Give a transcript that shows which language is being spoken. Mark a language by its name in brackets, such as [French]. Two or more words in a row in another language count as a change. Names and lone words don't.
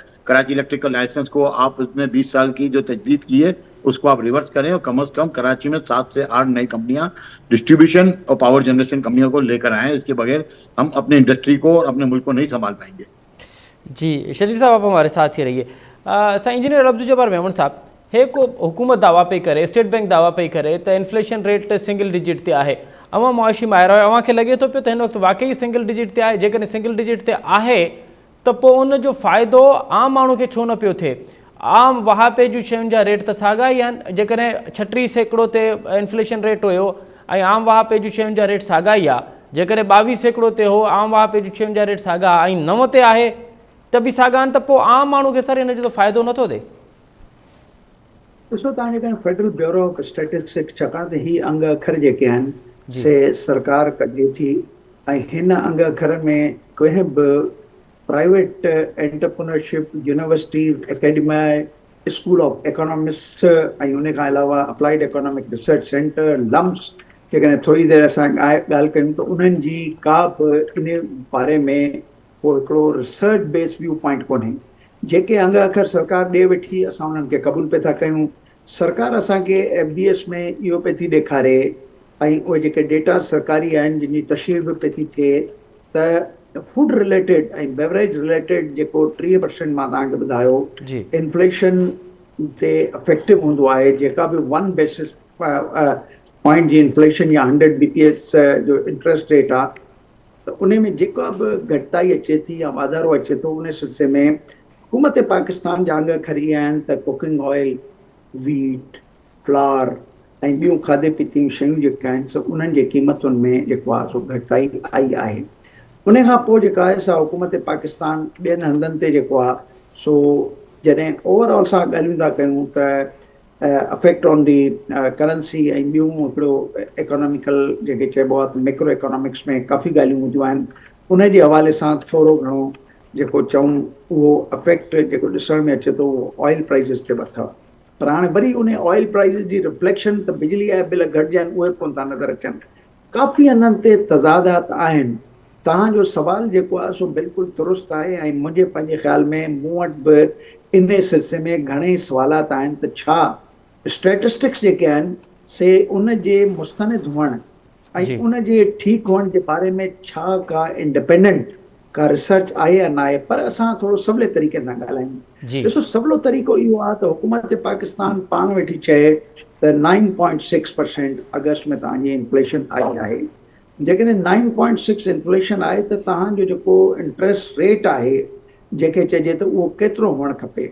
[Urdu] کراچی الیکٹرک کا لائسنس کو آپ اس نے 20 سال کی جو تجدید کی ہے اس کو آپ ریورس کریں اور کم سے کم کراچی میں 7 سے 8 نئی کمپنیاں ڈسٹریبیوشن اور [English] power generation [Urdu] کمپنیوں کو لے کر آئے. اس کے بغیر ہم اپنے انڈسٹری کو اور اپنے ملک کو نہیں سنبھال پائیں گے. جی شریف صاحب آپ ہمارے ساتھ ہی رہیے. [Sindhi] इंजीनियर अब्दुल जब्बार मेमन साहब, हे को हुकूमत दावा पे करे, स्टेट बैंक दावा पे करे तो [English] inflation rate single digit [Sindhi] ते आहे, अवां मुआशी में आयो अवां खे लगे तो पियो त हिन वक्त वाकई [English] single digit [Sindhi] ते आहे। जेकॾहिं [English] single digit [Sindhi] ते आहे तो पोइ उन जो फ़ाइदो आम माण्हू खे छो न पियो थिए? आम वहापे जूं शयुनि जा रेट त साॻा ई आहिनि। जेकॾहिं 36% ते [English] inflation rate [Sindhi] हुयो ऐं आम वहापे जूं शयुनि जा रेट साॻा ई आहे, जेकॾहिं 22% ते हो आम वहापे जूं शयुनि जा रेट साॻा ऐं 9 ते आहे त बि साॻा आहिनि, त पोइ आम माण्हू खे सर हिन जो फ़ाइदो नथो थिए? ॾिसो तव्हां जेकॾहिं फेडरल ब्यूरो ऑफ स्टैटिस्टिक्स छाकाणि त ही अंग अखर जेके आहिनि से सरकार कढे थी ऐं हिन अंग अखर में कंहिं बि [English] private entrepreneurship, [Sindhi] यूनिवर्सिटीज़, एकेडमिया, स्कूल ऑफ इकोनॉमिक्स ऐं उन खां अलावा अप्लाइड इकोनॉमिक रिसर्च सेंटर, लम्स, जेकॾहिं थोरी देरि असां ॻाल्हि कयूं त उन्हनि जी का बि इन बारे में को हिकिड़ो [English] research base view point [Sindhi] कोन्हे। जेके अंग अखर सरकार ॾे वेठी असां उन्हनि खे क़बूल पिया था कयूं। सरकार असांखे FBS में इहो पई थी ॾेखारे ऐं उहे जेके डेटा सरकारी आहिनि जिन जी तशहीर बि पई थी थिए त [English] food related [Sindhi] ऐं [English] beverage related [Sindhi] जेको 3% मां तव्हांखे ॿुधायो इन्फ्लेशन ते अफेक्टिव हूंदो आहे। जेका बि 1 [English] basis point [Sindhi] जी इन्फ्लेशन या 100 BPS जो [English] interest rate [Sindhi] आहे त उन में जेका बि घटिताई अचे थी या वाधारो अचे थो उन सिलसिले में हुकूमत पाकिस्तान जा अंग खरी आहिनि त [English] cooking oil, wheat, flour [Sindhi] ऐं ॿियूं खाधे पीते जूं शयूं जेके आहिनि सो उन्हनि जे क़ीमतुनि में जेको आहे सो घटिताई आई आहे। उन खां पोइ जेका आहे सा हुकूमत पाकिस्तान ॿियनि हंधनि ते जेको आहे सो जॾहिं ओवरऑल सां ॻाल्हियूं था कयूं त [English] affect on the currency [Sindhi] ऐं ॿियूं हिकिड़ो इकोनॉमिकल जेके चइबो आहे त [English] macro economics [Sindhi] में काफ़ी ॻाल्हियूं हूंदियूं आहिनि। उन जे हवाले सां थोरो घणो जेको चऊं उहो अफेक्ट जेको ॾिसण में अचे थो उहो [English] oil prices [Sindhi] ते बि अथव। पर हाणे वरी उन [English] oil prices [Sindhi] जी रिफ्लेक्शन त बिजली जा बिल घटिजनि उहे कोन था नज़र अचनि। काफ़ी हंधनि ते तज़ादात आहिनि। तव्हांजो सुवाल जेको आहे सो बिल्कुलु दुरुस्त आहे ऐं मुंहिंजे पंहिंजे ख़्याल में मूं वटि बि इन सिलसिले में घणेई सुवालात आहिनि त छा स्टैटिस्टिक्स जेके आहिनि से उन जे मुस्तनिद हुअण ऐं उन जे ठीकु हुअण जे बारे में छा का इंडिपेंडेंट का रिसर्च आहे या न आहे। पर असां थोरो सवले तरीक़े सां ॻाल्हायूं। ॾिसो सवलो तरीक़ो इहो आहे त हुकूमत पाकिस्तान पाण वेठी चए त 9.6% अगस्त में तव्हांजी इन्फ्लेशन आई आहे। जेकॾहिं 9.6 इन्फ्लेशन आहे त तव्हांजो जेको [English] interest rate [Sindhi] आहे जेके चइजे त उहो केतिरो हुअणु खपे।